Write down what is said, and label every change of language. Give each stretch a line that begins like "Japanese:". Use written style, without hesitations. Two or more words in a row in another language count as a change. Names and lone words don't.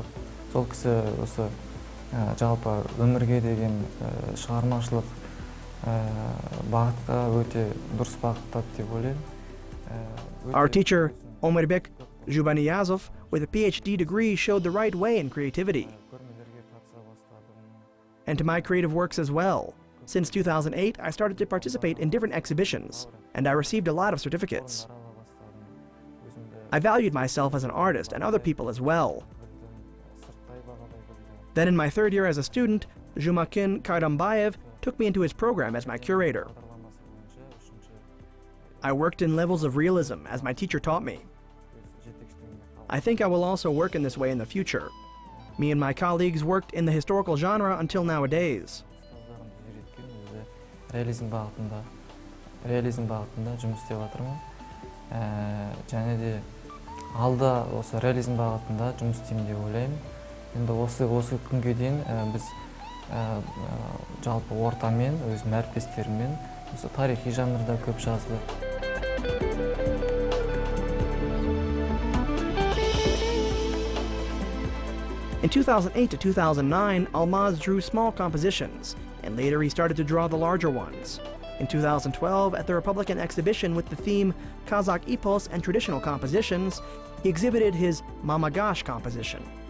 Kazakh: Сол кісі осы жалпы өмірге деген шығармашылық бағытқа өте дұрыс бағыттады деп ойлаймын.
English: Our teacher, Omirbek Jubaniyazov, with a PhD degree, showed the right way in creativity. And to my creative works as well. Since 2008, I started to participate in different exhibitions, and I received a lot of certificates. I valued myself as an artist and other people as well. Then in my third year as a student, Jumakin Kayrambayev took me into his program as my curator. I worked in levels of realism as my teacher taught me. I think I will also work in this way in the future. Me and my colleagues worked in the historical genre until nowadays.
Kazakh: Реализм бағытында жұмыс істеп жатырмын. Және де алда осы реализм бағытында жұмыс істеймін деп ойлаймын. Енді осы күнге дейін біз жалпы ортамен, өзім әріптестеріммен осы тарихи жанрда көп жаздық.
English: In 2008 to 2009, Almaz drew small compositions, and later he started to draw the larger ones. In 2012, at the Republican exhibition with the theme Kazakh Epos and Traditional Compositions, he exhibited his Mamagash composition.